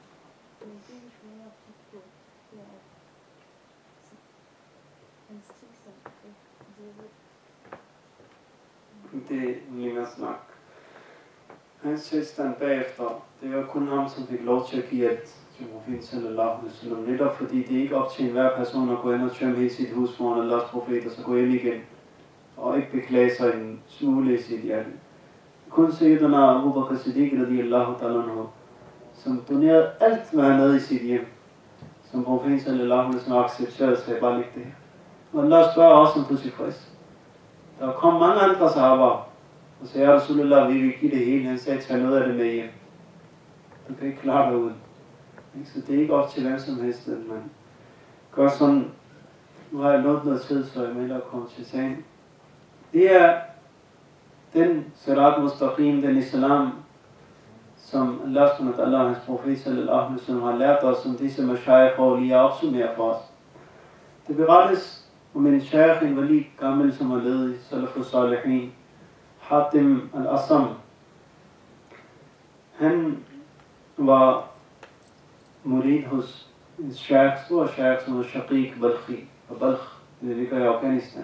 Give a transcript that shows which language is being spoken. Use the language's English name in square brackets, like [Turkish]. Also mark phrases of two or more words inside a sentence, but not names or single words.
[Danish] Men det, vi skal mere kigge på, det er, at hans tilstand, det er en længere snak. Hans tilstand bagefter, det var kun ham, som fik lov til at give alt til profeten [Arabic] صلى الله عليه وسلم. [Danish] Netop fordi det ikke op til enhver person at gå ind og tømme hele sit hus foran Allahs profet, og så gå hjem igen, og ikke beklage sig en smule i sit hjerte. Kun Sayyidina Abu Bakr Siddiq [Arabic] رضي الله تعالى عنه, [Danish] som donerede alt, hvad han havde i sit hjem, som profeten [Arabic] صلى الله عليه وسلم [Danish] accepterede, sagde bare læg det her. Og Allah spørger også, om du er tilfreds. Der kom mange andre sahaber, og sagde, Rasulullah, vi vil give det hele. Han sagde, tag noget af det med hjem. Du kan ikke klare dig ud. Så det er ikke op til hvem som helst, at man gør sådan. Nu har jeg lånt noget tid, så jeg melder at komme til sagen. Det er den [Arabic] صراط مستقيم, [Danish] den islam, som [Arabic] الله سبحانه وتعالى, [Danish] hans profet [Arabic] صلى الله عليه وسلم, [Danish] har lært os, som disse mashayikh og lige opsummerer for os. Det berettes om en shaykh, en valid gammel, som har levet i [Arabic] السلف الصالحين, [Danish] Hatim al-Asam. Han var murid hos en shaykh, stor shaykh, som var Shaqiq Balkhi, og Balkh, det ligger i Afghanistan.